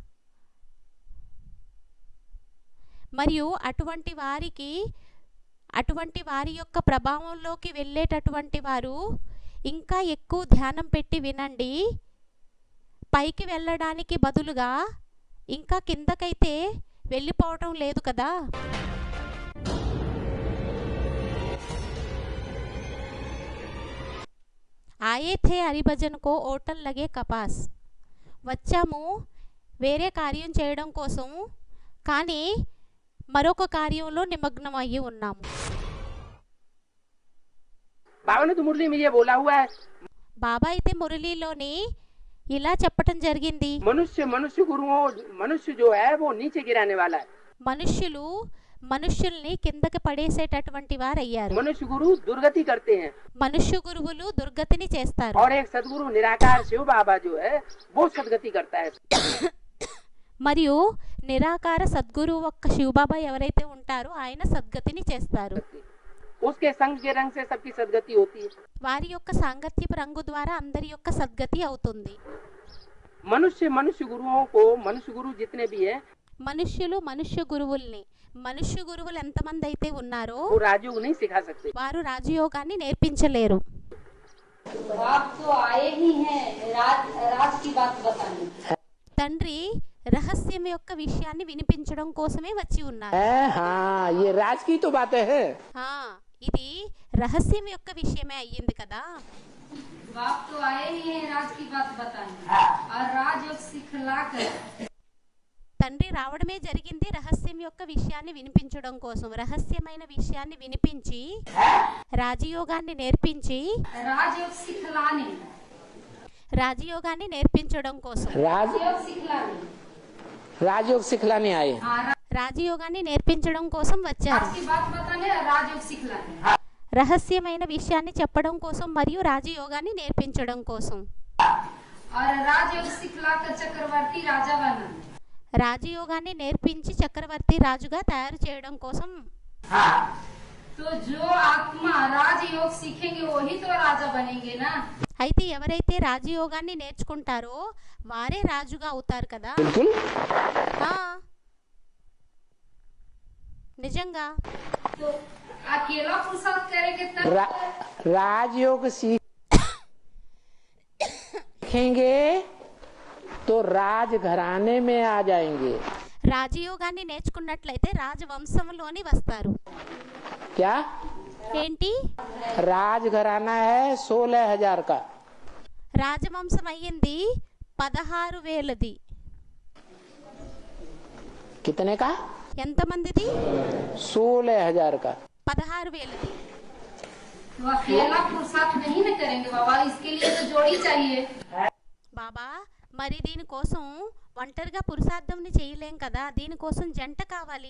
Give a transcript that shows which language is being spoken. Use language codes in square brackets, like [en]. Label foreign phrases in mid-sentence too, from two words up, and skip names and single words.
[te] మరియు అటువంటి వారి యొక్క ప్రభావంలోకి వెళ్ళేటటువంటి వారు ఇంకా ఎక్కువ ధ్యానం పెట్టి వినండి. పైకి వెళ్ళడానికి బదులుగా ఇంకా కిందకైతే వెళ్ళిపోవటం లేదు కదా. [hi] आये थे हरिभजन को ओटल लगे कपास. [te] వచ్చాము వేరే కార్యం చేయడం కోసం, కానీ మరొక కార్యంలో నిమగ్నం అయ్యి ఉన్నాము. [hi] बाबा ने तो मुरली में ये बोला हुआ है, [te] బాబా అయితే మురళీలోని ఇలా చెప్పటం జరిగింది, [hi] मनुष्य जो है वो नीचे गिराने वाला है. [te] మనుష్యుల్ని కిందకి పడేసేటటువంటి వారు అయ్యారు. [hi] मनुष्य गुरु दुर्गति करते हैं, [te] మనుష్య గురువులు దుర్గతిని చేస్తారు. [hi] और एक सदगुरु निराकार शिव बाबा जो है वो सदगति करता है. [te] మరియు నిరాకార సద్గురు ఒక్క శివబాబా ఎవరైతే ఉంటారో ఆయన సద్గతిని చేస్తారు. [hi] उसके संग के रंग से सबकी सदगति होती है. [te] వారి యొక్క సాంగత్యపు రంగు ద్వారా అందరి యొక్క సద్గతి అవుతుంది. [hi] मनुष्य गुरुओं को, मनुष्य गुरु जितने भी है, [te] మనుష్యులు మనుష్య గురువుల్ని, మనుష్య గురువులు ఎంతమంది అయితే ఉన్నారో [hi] वो राजयोग नहीं सिखा सकते. [te] వారు రాజయోగాన్ని నేర్పించలేరు. [hi] आप तो आए ही हैं राज की बात बताने. [te] తండ్రి రహస్యం యొక్క విషయాన్ని వినిపించడం కోసమే వచ్చి ఉన్నారు. [hi] हाँ, ये राज की तो बात है. [te] ఇది రహస్యం యొక్క విషయమే అయ్యింది కదా. [hi] आप तो आए ही हैं राज की बात बताने और राजयोग सिखलाकर. [te] తండ్రి రావడమే జరిగింది రహస్యం యొక్క విషయాన్ని వినిపించడం కోసం. రహస్యమైన విషయాన్ని వినిపించి రాజయోగాన్ని నేర్పించి [hi] राजयोग सिखलाने, [te] రాజయోగాన్ని నేర్పించడం కోసం [hi] राजयोग सिखलाने. राजयोग सिखलाने आए. हाँ, [te] రాజయోగాన్ని నేర్పించడం కోసం వచ్చారు. [hi] राज की बात बताने और राजयोग सिखलाने. [te] రహస్యమైన విషయాన్ని చెప్పడం కోసం మరియు రాజయోగాన్ని నేర్పించడం కోసం. [hi] और राजयोग सिखलाकर चक्रवर्ती राजा बनाना. [te] రాజయోగాన్ని నేర్పించి చక్రవర్తి రాజుగా తయారు చేయడం కోసం. [hi] तो जो आत्मा राजयोग सीखेंगे वही तो राजा बनेंगे ना. [te] అయితే ఎవరైతే రాజయోగాన్ని నేర్చుకుంటారో వారే రాజుగా అవుతారు కదా. [hi] बिल्कुल. [te] ఆ, నిజంగా [hi] तो अकेला पुरुषार्थ करेंगे तब राजयोग सीखेंगे तो राज घराने में आ जाएंगे. [te] రాజయోగాన్ని నేర్చుకున్నట్లయితే రాజవంశంలోని వస్తారు. [hi] क्या? [te] ఏంటి? [hi] राज घराना है 16,000 का. [te] రాజవంశం అయ్యింది 16,000ది. [hi] कितने का? [te] ఎంతమందిది? [hi] 16,000 का. [te] 16,000ది. [hi] तो अकेला पुरुषार्थ नहीं न करेंगे बाबा, इसके लिए तो जोड़ी चाहिए. [te] బాబా మరి దీనికోసం ఒంటరిగా పురుషార్థంని చేయలేం కదా, దీనికోసం జంట కావాలి.